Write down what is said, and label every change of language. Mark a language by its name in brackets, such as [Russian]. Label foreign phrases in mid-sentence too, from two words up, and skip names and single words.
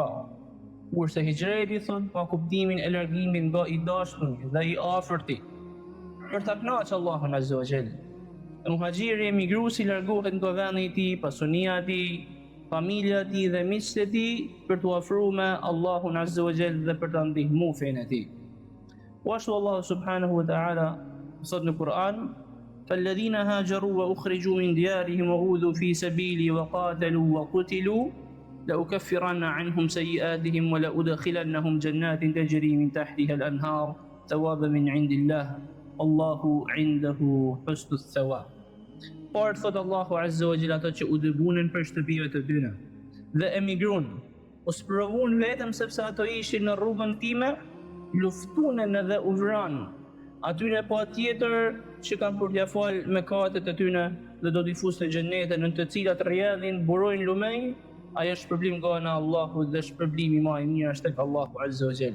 [Albanian] Kurse hijreti thot ka kuptimin e largimit nga I dashuri dhe I afërti për ta kënaqur Allahun [Arabic] عز وجل. [Albanian] Muhajiri emigruesi largohet nga vendi I tij, pasunia e tij, familja e tij dhe miqtë e tij për t'u afruar me Allahun [Arabic] عز وجل [Albanian] dhe për ta ndihmuar fenë e tij. Ashtu Allah [Arabic] سبحانه وتعالى [Albanian] thot në Kur'an: [Arabic] فالذين هاجروا وأخرجوا من ديارهم وأوذوا في سبيلي وقاتلوا وقتلوا لأكفرن عنهم سيئاتهم ولأدخلنهم جنات تجري من تحتها الأنهار ثوابا من عند الله والله عنده حسن الثواب. [Albanian] Por thot Allahu [Arabic] عز وجل [Albanian] ato që u dëbunen për shtëpive të tyre dhe emigruan, u sprovun vetëm sepse ato ishin në rrugën time, luftunen edhe u vranë. Atyre po tjetër që kanë për t'ja falë mëkatet e tyre dhe do t'i fusë në xhenete në të cilat rrjedhin, burojnë lumej, ajo është shpërblim nga ana Allahut dhe shpërblimi më I mirë është tek Allahu [Arabic] عز وجل.